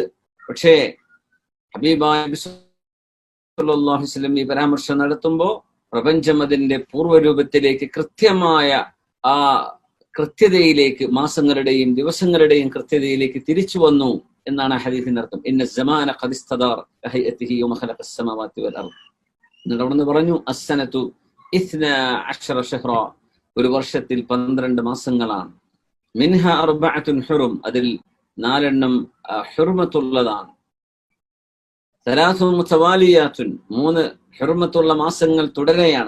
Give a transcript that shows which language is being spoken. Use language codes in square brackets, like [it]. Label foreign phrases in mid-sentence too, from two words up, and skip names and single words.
[ml] പക്ഷേ ഹബീബായ നബി [ar] صلى الله عليه وسلم [ml] ഈ പരാമർശം നടത്തുമ്പോൾ പ്രപഞ്ചം അതിന്റെ പൂർവ്വരൂപത്തിലേക്ക്, കൃത്യമായ ആ കൃത്യതയിലേക്ക്, മാസങ്ങളുടെയും ദിവസങ്ങളുടെയും കൃത്യതയിലേക്ക് തിരിച്ചു വന്നു എന്നാണ് ആ ഹദീസിന്റെ അർത്ഥം. [ar] ഇന്ന الزمان قد استدار كهيئته يوم خلق السماوات والارض. [ml] എന്നിട്ട് അവിടുന്ന് പറഞ്ഞു, [ar] السنة 12 شهرا, [ml] ഒരു വർഷത്തിൽ 12 മാസങ്ങളാണ്. [ar] منها أربعة حرم, [ml] അതിൽ 4 ഹുർമത്തുള്ളതാണ്. [ar] ثلاث متواليات, [ml] 3 ഹുർമത്തുള്ള മാസങ്ങൾ തുടരെയാണ്.